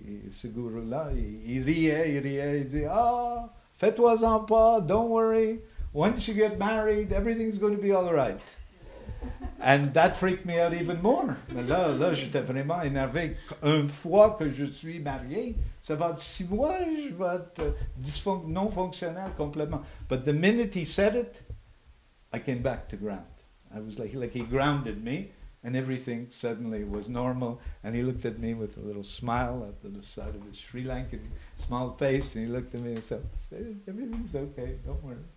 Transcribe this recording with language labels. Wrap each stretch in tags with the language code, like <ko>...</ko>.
<fr>Ce guru-là, il riait, il dit, fais-toi-en pas,</fr> <en>don't worry. Once you get married, everything's going to be all right. And that freaked me out even more.</en> <fr>Mais là, j'étais vraiment énervé. Une fois que je suis marié, ça va être 6 mois, je vais être non fonctionnel complètement.</fr> <en>But the minute he said it, I came back to ground. I was like he grounded me, and everything suddenly was normal. And he looked at me with a little smile at the side of his Sri Lankan small face, and he looked at me and said, everything's okay, don't worry.</en>